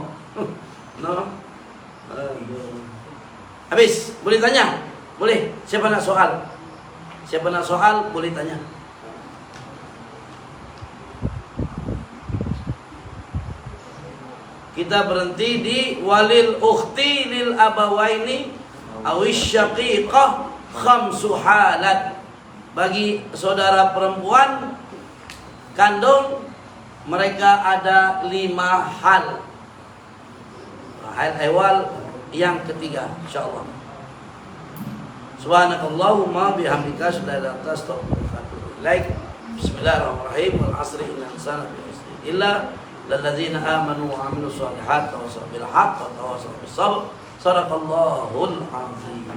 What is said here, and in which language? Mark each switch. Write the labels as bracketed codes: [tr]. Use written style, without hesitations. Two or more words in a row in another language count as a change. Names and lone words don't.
[ms] No? Habis, boleh tanya? Boleh. Siapa nak soal? Siapa nak soal boleh tanya. Kita berhenti di [ar] وللأخت لأبوين أو الشقيقة خمس حالات. [ms] Bagi saudara perempuan kandung mereka ada 5 hal. Hal awal yang ketiga insyaallah. [ar] سبحانك اللهم وبحمدك أشهد أن لا إله إلا أنت أستغفرك وأتوب إليك. بسم الله الرحمن الرحيم. والعصر إن الإنسان لفي خسر إلا الذين آمنوا وعملوا الصالحات وتواصوا بالحق وتواصوا بالصبر.